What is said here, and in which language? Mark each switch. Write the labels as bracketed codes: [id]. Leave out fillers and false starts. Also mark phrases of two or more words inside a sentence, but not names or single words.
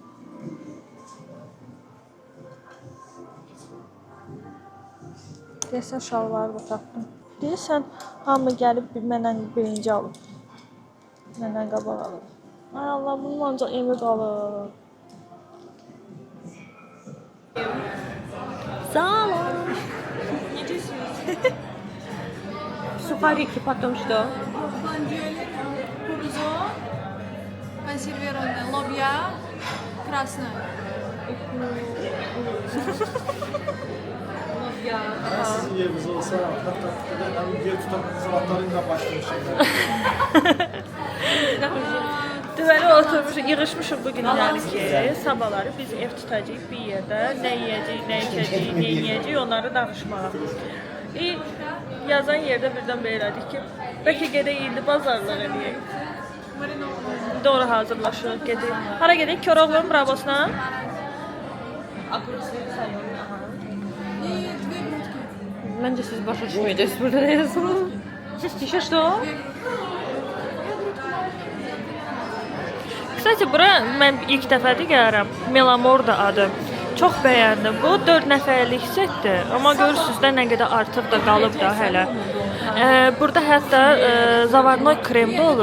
[az] Deyəsən şalvarı da tapdım. Deyəsən hamı gəlib mənlə birinci alıb. Məndən qabaq alıb. Ay Allah, bunun ancaq evi qalıb. Sağ olun. [ru] Сухарики потом что? Курузо, консервированная лобья, красная. [az] Sizin yeriniz olsa hatta hani bir tutam salatlarıyla başlamışım. Deməli oturmuşuq, yığışmışıq bu günləri ki, sabahları biz ev tutacağıq bir yerdə. Nə yeyəcəyik, nə içəcəyik, nə yeyəcəyik, onları danışmağa. Yazan yerdə birdən belə elədik ki, bəlkə gedək indi bazarlıq eləyək. Doğru hazırlaşırıq, gedək. Hara gedək? Koroğlu'nun Brabosuna. [tr] Bence siz başa düşmeyeceksiniz burada ne yazılır. [ru] Еще что? [az] Kısaca bura mən ilk dəfədir gəlirəm. Melamor da adı. Çox bəyəndim. Bu 4 nəfərlik setdir. Amma görürsüz də nə qədər artıq da qalıb da hələ. Burada hətta [ru] заварной крем [az] də olur.